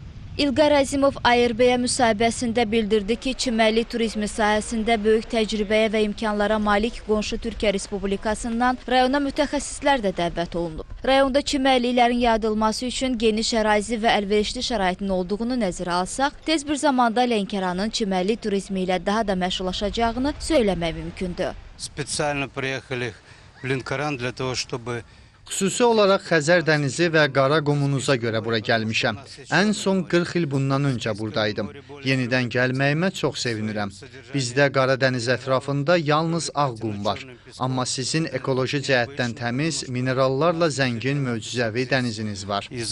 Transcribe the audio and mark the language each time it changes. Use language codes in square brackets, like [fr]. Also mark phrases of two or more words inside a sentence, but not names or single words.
[az] İlqar Əzimov ARB-yə müsahibəsində bildirdi ki, çimərlik turizmi sahəsində böyük təcrübəyə və imkanlara malik qonşu Türkiyə Respublikasından rayona mütəxəssislər də dəvət olunub. Rayonda çimərliklərin yaradılması üçün geniş ərazi və əlverişli şəraitin olduğunu nəzərə alsaq, tez bir zamanda Lənkəranın çimərlik turizmi ilə daha da məşhurlaşacağını söyləmək mümkündür. [ru] Spesialno приехали в Ленкоран для того, чтобы [az] Xüsusi olaraq Xəzər dənizi və qara qumunuza görə bura gəlmişəm. Ən son 40 il bundan öncə buradaydım. Yenidən gəlməyimə çox sevinirəm. Bizdə qara dəniz ətrafında yalnız ağ qum var. Amma sizin ekoloji cəhətdən təmiz, minerallarla zəngin möcüzəvi dəniziniz var.